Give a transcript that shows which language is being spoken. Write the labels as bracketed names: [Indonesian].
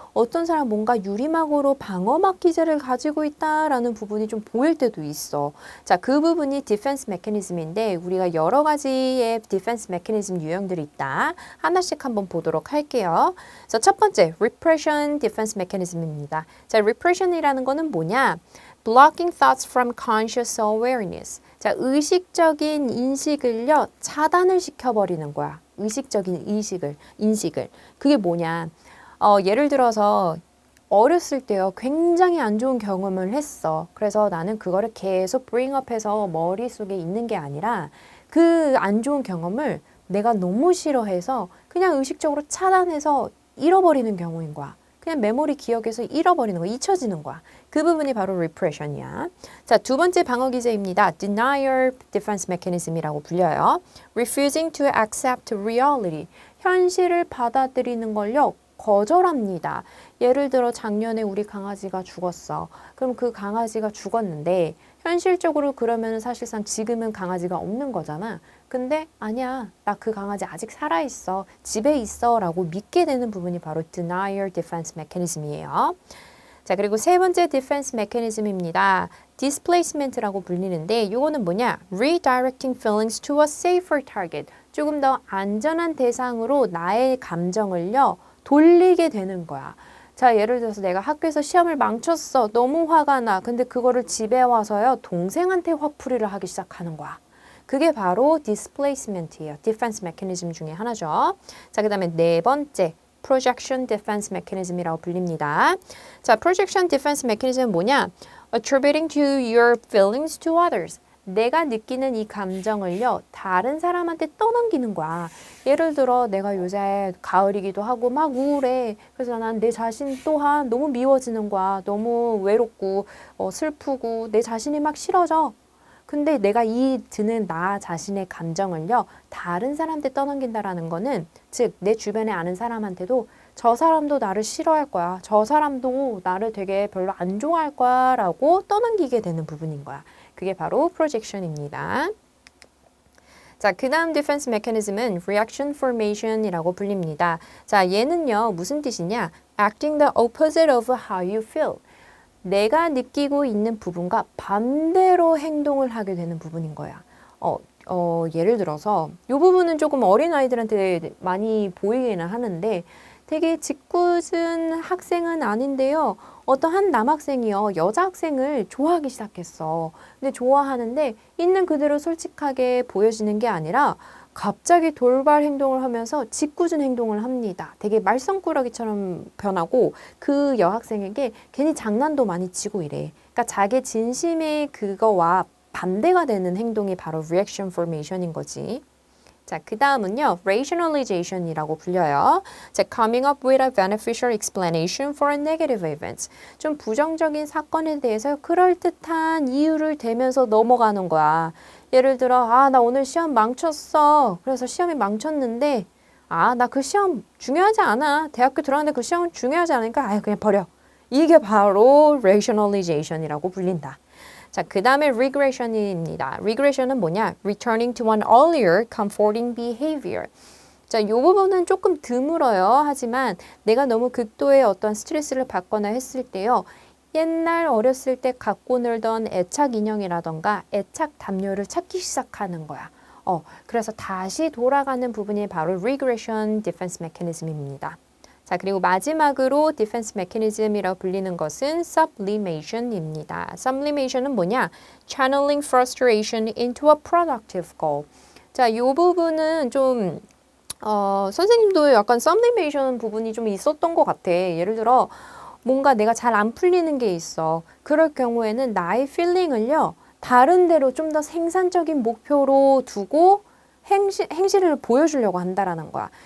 [Korean] 어떤 사람 뭔가 유리막으로 방어막 기제를 가지고 있다라는 부분이 좀 보일 때도 있어. 자, 그 부분이 디펜스 메커니즘인데 우리가 여러 가지의 디펜스 메커니즘 유형들이 있다. 하나씩 한번 보도록 할게요. 자, 첫 번째, repression 디펜스 메커니즘입니다. 자, repression이라는 거는 뭐냐? [English] blocking thoughts from conscious awareness. [Korean] 자, 의식적인 인식을요, 차단을 시켜버리는 거야. 의식적인 인식을. 그게 뭐냐. 예를 들어서 어렸을 때요, 굉장히 안 좋은 경험을 했어. 그래서 나는 그거를 계속 bring up 해서 머릿속에 있는 게 아니라 그 안 좋은 경험을 내가 너무 싫어해서 그냥 의식적으로 차단해서 잃어버리는 경우인 거야. 그냥 메모리 기억에서 잃어버리는 거, 잊혀지는 거야. 그 부분이 바로 repression이야. 자, 두 번째 방어 기제입니다. [English] denial defense mechanism이라고 [Korean] 불려요. [English] refusing to accept reality. [Korean] 현실을 받아들이는 걸요, 거절합니다. 예를 들어 작년에 우리 강아지가 죽었어. 그럼 그 강아지가 죽었는데 현실적으로 그러면 사실상 지금은 강아지가 없는 거잖아. 근데 아니야, 나 그 강아지 아직 살아있어, 집에 있어 라고 믿게 되는 부분이 바로 denial defense mechanism이에요. 자, 그리고 세 번째 defense mechanism입니다. displacement라고 불리는데 이거는 뭐냐? [English] redirecting feelings to a safer target. [Korean] 조금 더 안전한 대상으로 나의 감정을요, 돌리게 되는 거야. 자, 예를 들어서 내가 학교에서 시험을 망쳤어. 너무 화가 나. 근데 그거를 집에 와서요, 동생한테 화풀이를 하기 시작하는 거야. 그게 바로 displacement이에요. defense mechanism 중에 하나죠. 자, 그 다음에 네 번째, projection defense mechanism이라고 불립니다. 자, projection defense mechanism은 뭐냐? [English] attributing to your feelings to others. [Korean] 내가 느끼는 이 감정을요, 다른 사람한테 떠넘기는 거야. 예를 들어 내가 요새 가을이기도 하고 막 우울해. 그래서 난 내 자신 또한 너무 미워지는 거야. 너무 외롭고 슬프고 내 자신이 막 싫어져. 근데 내가 이 드는 나 자신의 감정을요, 다른 사람한테 떠넘긴다라는 거는, 즉 내 주변에 아는 사람한테도 저 사람도 나를 싫어할 거야. 저 사람도 나를 되게 별로 안 좋아할 거야 라고 떠넘기게 되는 부분인 거야. 그게 바로 projection입니다. 자, 그 다음 디펜스 메커니즘은 reaction formation이라고 불립니다. 자, 얘는요, 무슨 뜻이냐? [English] acting the opposite of how you feel. [Korean] 내가 느끼고 있는 부분과 반대로 행동을 하게 되는 부분인 거야. 예를 들어서 이 부분은 조금 어린아이들한테 많이 보이기는 하는데 되게 짓궂은 학생은 아닌데요. 어떤 한 남학생이요, 여자 학생을 좋아하기 시작했어. 근데 좋아하는데 있는 그대로 솔직하게 보여지는 게 아니라 갑자기 돌발 행동을 하면서 짓궂은 행동을 합니다. 되게 말썽꾸러기처럼 변하고 그 여학생에게 괜히 장난도 많이 치고 이래. 그러니까 자기 진심의 그거와 반대가 되는 행동이 바로 reaction formation인 거지. 자, 그 다음은요, rationalization이라고 불려요. [English] 자, coming up with a beneficial explanation for a negative event. [Korean] 좀 부정적인 사건에 대해서 그럴듯한 이유를 대면서 넘어가는 거야. 예를 들어, 나 오늘 시험 망쳤어. 그래서 시험이 망쳤는데, 나 그 시험 중요하지 않아. 대학교 들어갔는데 그 시험은 중요하지 않으니까, 그냥 버려. 이게 바로 rationalization이라고 불린다. 자, 그 다음에 regression입니다. regression은 뭐냐? [English] returning to an earlier comforting behavior. [Korean] 자, 이 부분은 조금 드물어요. 하지만 내가 너무 극도의 어떤 스트레스를 받거나 했을 때요. 옛날 어렸을 때 갖고 놀던 애착 인형이라던가 애착 담요를 찾기 시작하는 거야. 그래서 다시 돌아가는 부분이 바로 regression defense mechanism입니다. 자, 그리고 마지막으로 defense mechanism이라고 불리는 것은 sublimation입니다. sublimation은 뭐냐? [English] channeling frustration into a productive goal. [Korean] 자, 이 부분은 좀 선생님도 약간 sublimation 부분이 좀 있었던 것 같아. 예를 들어 뭔가 내가 잘 안 풀리는 게 있어. 그럴 경우에는 나의 feeling을요, 다른 데로 좀 더 생산적인 목표로 두고 행실을 보여주려고 한다라는 거야.